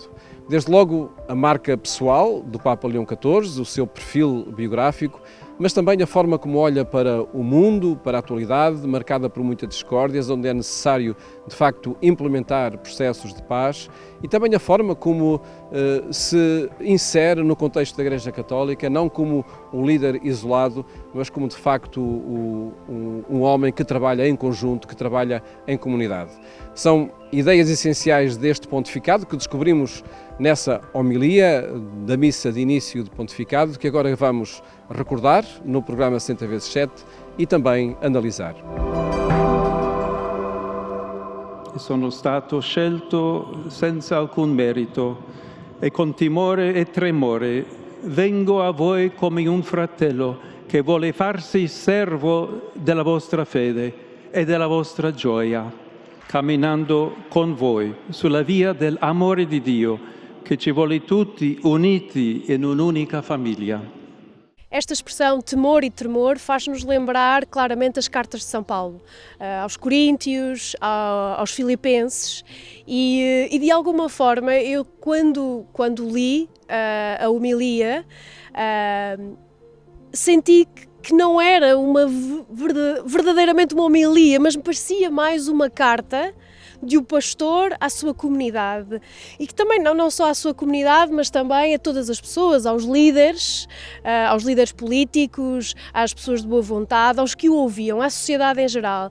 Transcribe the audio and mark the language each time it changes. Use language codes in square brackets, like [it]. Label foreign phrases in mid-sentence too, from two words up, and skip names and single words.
[pt] Desde logo a marca pessoal do Papa Leão XIV, o seu perfil biográfico, mas também a forma como olha para o mundo, para a atualidade, marcada por muitas discórdias, onde é necessário, de facto, implementar processos de paz, e também a forma como se insere no contexto da Igreja Católica, não como um líder isolado, mas como, de facto, um homem que trabalha em conjunto, que trabalha em comunidade. São ideias essenciais deste pontificado que descobrimos nessa homilia da missa de início do pontificado, que agora vamos recordar no programa 60x7 e também analisar. [it] Sono stato scelto senza alcun merito e con timore e tremore vengo a voi come un fratello che vuole farsi servo della vostra fede e della vostra gioia, camminando con voi sulla via dell'amore di Dio che ci vuole tutti uniti in un'unica famiglia. [pt] Esta expressão temor e tremor faz-nos lembrar claramente as cartas de São Paulo, aos Coríntios, aos Filipenses e de alguma forma eu quando li a homilia senti que não era verdadeiramente uma homilia, mas me parecia mais uma carta de um pastor à sua comunidade e que também não só à sua comunidade, mas também a todas as pessoas, aos líderes políticos, às pessoas de boa vontade, aos que o ouviam, à sociedade em geral.